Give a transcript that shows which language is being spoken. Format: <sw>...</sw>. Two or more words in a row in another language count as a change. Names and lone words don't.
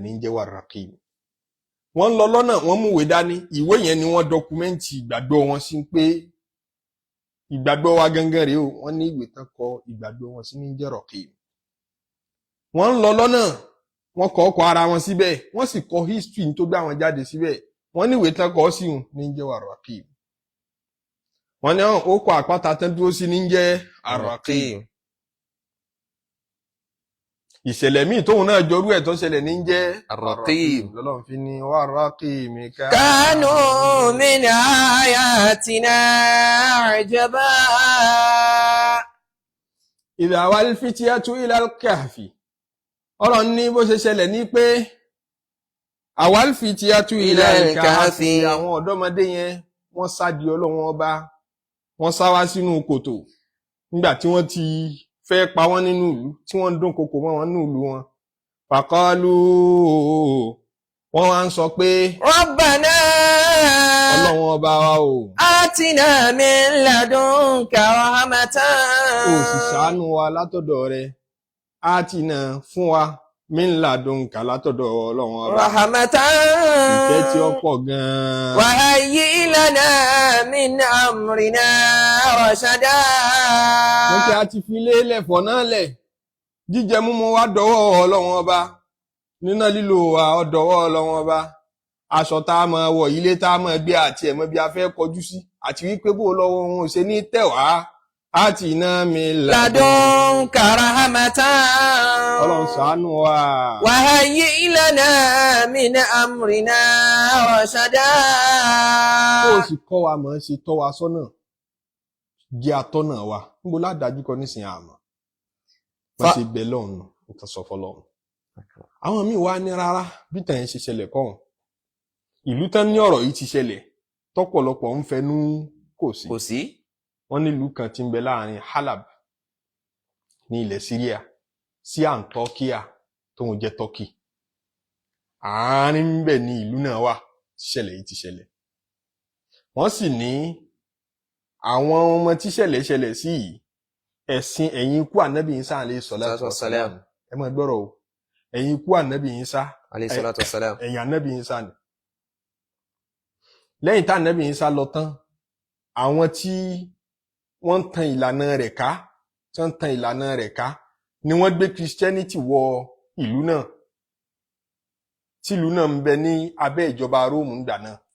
<yo>ní jẹ́ Warraqib wọ́n ń lọ lọ́nà wọ́n mú ìwé dání ìwé yẹn ni wọ́n dọkumẹ́ǹtì ìgbàgbọ́ wọn sí pé ìgbàgbọ́ wa gangan rèé o wọ́n ní ìwé tán kọ ìgbàgbọ́ wọn sí ní jẹ́ Raqib wọ́n ń lọ lọ́nà wọ́n kọ ọkọ̀ ara wọn síbẹ̀ wọ́n sì kọ history tó gbé àwọn jáde síbẹ̀ wọ́n ní ìwé tán kọ sí ní jẹ́ Warraqib wọ́n ní ó kọ àpáta tán dúró sí ní jẹ́ Ar-Raqim. ìṣẹ̀lẹ̀ míì tóun náà jọrú ẹ̀ tó ṣẹlẹ̀ ní jẹ́ Ar-Raqim. lọ́lọ́run fi ní war-Raqim</yo> <ar>كانوا من آياتنا عجبا إذ أوى الفتية إلى الكهف.</ar> <yo>ọ̀rọ̀ ní bó ṣe ṣẹlẹ̀ ní pé</yo> <ar>أوى الفتية إلى الكهف,</ar> <yo>àwọn ọ̀dọ́mọdé yẹn wọ́n sá di Ọlọ́run ọba, wọ́n sá wá sínú kòtò nígbà tí wọ́n ti fẹ́ pa wọ́n nínú ìlú, tí wọ́n ń dúnkokò mọ́ wọn nínú ìlú wọn. Faqalu, wọ́n wá ń sọ pé</yo> <ar>ربنا</ar> <yo>Ọlọ́run ọba wa o,</yo> <ar>آتنا من لدنك رحمة</ar> <yo>ó sì ṣàánú wa látọ̀dọ̀ rẹ, atina fún wa</yo> <ar>من لدنك</ar> <yo>látọ̀dọ̀ Ọlọ́run ọba,</yo> <ar>رحمة</ar> <yo>ìkẹ́ tí ó pọ̀ gan-an.</yo> <ar>وهيئ لنا من أمرنا رشدا</ar> <yo>wọ́n tí a ti fi lélẹ̀ fọ̀ náà lẹ̀, jíjẹ múmu wa dọwọ́ Ọlọ́run ọba, níná lílo wa ó dọwọ́ Ọlọ́run ọba, aṣọ tá a máa wọ̀, ilé tá a máa gbé àti ẹ̀mọ́ bí a fẹ́ kọjú sí, àti wípé bó lọ́wọ́ òun ò ṣe ní tẹ̀wá àti iná mi</yo> <ar>لدنك رحمة</ar> <yo>Ọlọ́run ṣàánú wa.</yo> <ar>وهيئ لنا من أمرنا رشدا</ar> <yo>Ó sì kọ́ wa mọ̀ ṣe tọ́ wa sọ́nà, jẹ́ atọ́nà wa, níbo ládájú kọ nísìnyí àmọ́ wọ́n ṣe bẹ̀ lọ́run nǹkan sọ fọlọ́run. àwọn míì wá ní rárá bí tàn yẹn ṣe ṣẹlẹ̀ kọ́hún, ìlú tán ní ọ̀rọ̀ yìí ti ṣẹlẹ̀ tọ́pọ̀lọpọ̀ ń fẹnu kò sí. wọ́n nílùú kan tí ń bẹ láàrin Halab ní ilẹ̀ Syria sí Antokia tó ń jẹ́ Turkey. àárín ń bẹ ní ìlú náà wà tíṣẹ̀lẹ̀ yìí ti ṣẹlẹ̀. wọ́n sì ní àwọn ọmọ tíṣẹ̀lẹ̀ ṣẹlẹ̀ sí yìí, ẹ̀sìn ẹ̀yìn ikú Ànábì Ìsá</yo> <ar>عليه الصلاة والسلام.</ar> <yo>ẹ máa gbọ́rọ̀ o, ẹ̀yìn ikú Ànábì Ìsá</yo> <ar>عليه الصلاة والسلام.</ar> <yo>ẹ̀yìn Ànábì Ìsá ni. lẹ́yìn tá Ànábì Ìsá lọ tán, àwọn tí wọ́n ń tan ìlànà rẹ̀ ká ni wọ́n gbé Christianity wọ ìlú náà, tí ìlú náà ń bẹ ní abẹ́ ìjọba Róòmù ńgbà náà.</yo>